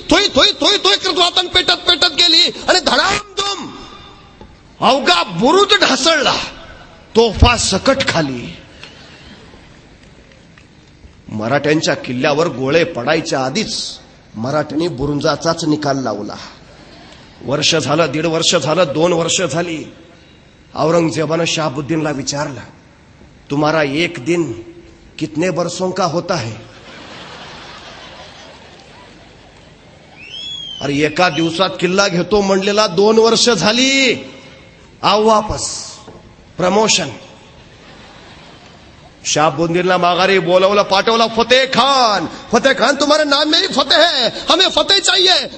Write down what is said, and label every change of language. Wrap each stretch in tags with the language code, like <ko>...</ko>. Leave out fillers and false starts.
<mr>थोई थोई थोई थोई करत वातान पेटत पेटत गेली आणि धडामधूम अवघा बुरुज ढासळला. तोफा सकट खाली. मराठ्यांच्या किल्ल्यावर गोळे पडायच्या आधीच मराठ्यांनी बुरुंजाचाच निकाल लावला. वर्ष झालं, 1.5 वर्ष झालं, 2 वर्ष झाली. औरंगजेबानं शहाबुद्दीनला विचारलं,</mr> <hi>तुम्हारा एक दिन कितने बरसों का होता है?</hi> <mr>अरे एका दिवसात किल्ला घेतो म्हणलेला 2 वर्ष झाली.</mr> <hi>आव वापस.</hi> <mr>प्रमोशन. शहाबुद्दीनला माघारी बोलवलं, पाठवलं.</mr> <hi>फतेह खान, फतेह खान तुम्हारे नाम में ही फतेह है, हमें फतेह चाहिए.</hi>